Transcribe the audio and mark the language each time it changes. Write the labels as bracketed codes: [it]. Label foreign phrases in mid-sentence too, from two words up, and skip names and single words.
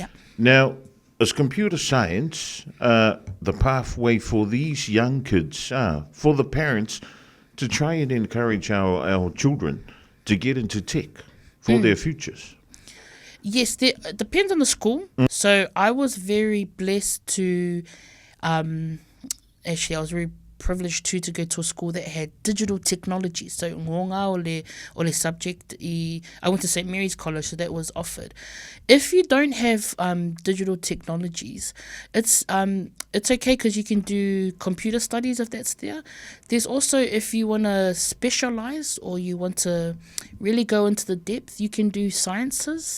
[en] Now, is computer science the pathway for these young kids, for the parents, to try and encourage our children to get into tech for their futures? Yes, it depends on the school. So I was very blessed to, actually I was very privileged to go to a school that had digital technology. So [sm] ngonga o le [en] subject, I went to St. Mary's College, so that was offered. If you don't have digital technologies, it's okay because you can do computer studies if that's there. There's also, if you want to specialize or you want to really go into the depth, you can do sciences.